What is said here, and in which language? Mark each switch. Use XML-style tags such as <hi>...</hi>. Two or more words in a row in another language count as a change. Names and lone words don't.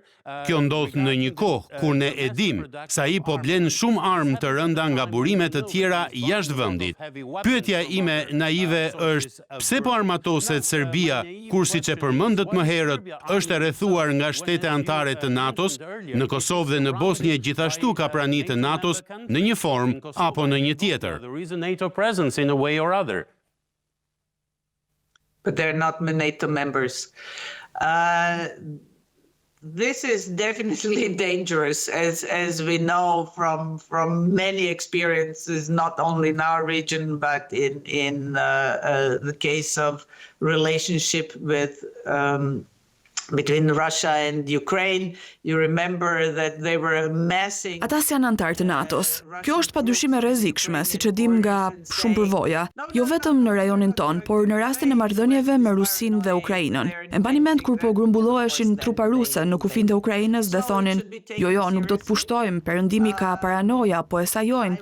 <sq>Kjo ndodh në një kohë kur ne e dim se ai po blen shumë armë të rënda nga burime të tjera jashtë vendit. Pyetja ime naive është pse po armatoset Serbia kur siç e përmendët më herët është e rrethuar nga shtete anëtare të NATO-s, në Kosovë dhe në Bosnjë gjithashtu ka prani të NATO-s në një formë apo në një tjetër.</sq> <en>But they're not NATO members. This is definitely dangerous, as we know from many experiences, not only in our region, but in the case of relationship with between Russia and Ukraine. You remember that they were amassing.</en> <sq>Ata janë anëtarë të NATO-s. Kjo është padyshim e rrezikshme, siç e dim nga shumë përvoja, jo vetëm në rajonin ton, por në rastin e marrëdhënieve me Rusinë dhe Ukrainën. E mbani mend kur po grumbulloheshin trupa ruse në kufijtë e Ukrainës dhe thonin, jo, nuk do të pushtojmë, perëndimi ka paranoja, po e sajojnë.</sq>